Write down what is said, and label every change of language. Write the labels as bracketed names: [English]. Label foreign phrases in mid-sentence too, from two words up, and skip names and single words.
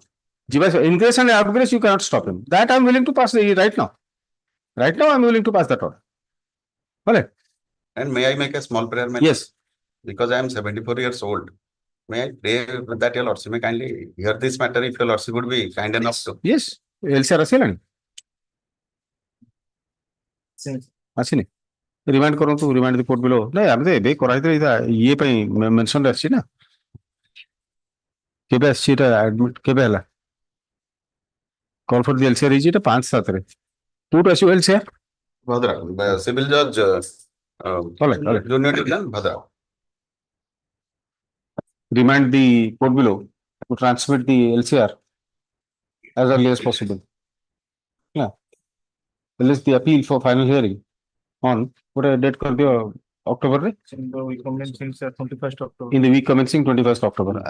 [English] Ingress and outgress you cannot stop him. That I am willing to pass right now. Right now I am willing to pass that order. Well, and may I make a small prayer? Yes. Because I am 74 years old. May I pray that your lordship may kindly hear this matter if your lordship would be kind enough to. Yes. [Odia] LCR ଆସିଲାଣି ଆସିନି ରିମାଇଣ୍ଡ କରନ୍ତୁ [English] remind the court below [Odia] ନାଇଁ ଆମେ ତ ଏବେ କରାଇଥିଲେ ଇଏ ପାଇଁ ମେନସନ ଆସିଛି ନା କେବେ ଆସିଛି ଏଟା ଆଡମିଟ କେବେ ହେଲା [English] call for the LCR [Odia] ହେଇଛି ଏଟା 5/7 କୋଉଠୁ ଆସିବ LCR [English] Bhadrak civil judge junior division Bhadrak remind the court below to transmit the LCR as early as possible. Yeah. Release the appeal for final hearing on what a date could be October, right? In the week commencing 21st October. In the week commencing 21st October.